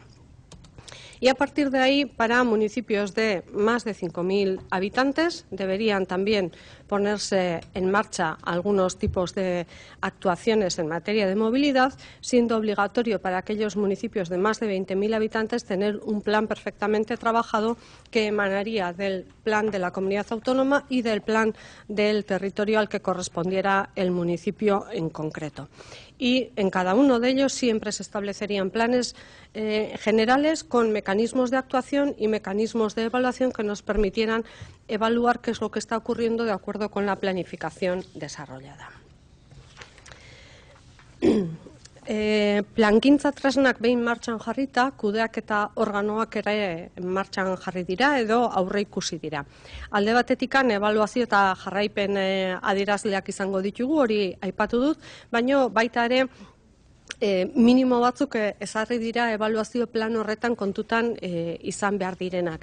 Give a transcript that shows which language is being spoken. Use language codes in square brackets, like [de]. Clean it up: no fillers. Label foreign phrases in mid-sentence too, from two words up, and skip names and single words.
[es] Y a partir de ahí, para municipios de más de 5.000 habitantes, deberían también ponerse en marcha algunos tipos de actuaciones en materia de movilidad, siendo obligatorio para aquellos municipios de más de 20.000 habitantes tener un plan perfectamente trabajado que emanaría del plan de la comunidad autónoma y del plan del territorio al que correspondiera el municipio en concreto. Y en cada uno de ellos siempre se establecerían planes generales con mecanismos de actuación y mecanismos de evaluación que nos permitieran evaluar qué es lo que está ocurriendo de acuerdo con la planificación desarrollada. [eu] Plangintza tresnak behin martxan jarrita, kudeaketa organoak ere martxan jarri dira edo aurreikusi dira. Alde batetikan ebaluazio eta jarraipen adierazleak izango ditugu, hori aipatu dut, baina baita ere minimo batzuk ezarri dira ebaluazio plan horretan kontutan izan behar direnak.